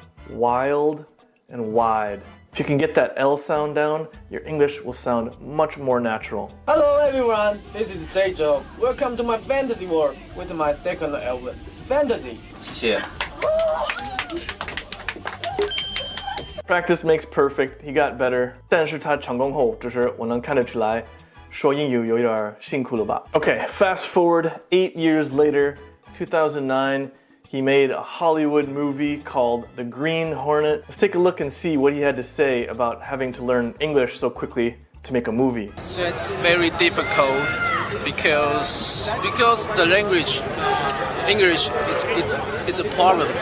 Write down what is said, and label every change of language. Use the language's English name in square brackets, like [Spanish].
[English] Wild and wide. If you can get that L sound down, your English will sound much more natural. Hello everyone, this is Zhou. Welcome to my fantasy world with my second album, Fantasy. [Chinese] 谢谢。 [English] Practice makes perfect. He got better. [Chinese] 但是他成功后，就是我能看得出来，说英语有点辛苦了吧? [English] Okay, fast forward 8 years later, 2009, he made a Hollywood movie called The Green Hornet. Let's take a look and see what he had to say about having to learn English so quickly to make a movie. It's very difficult because the language, English, it's a problem.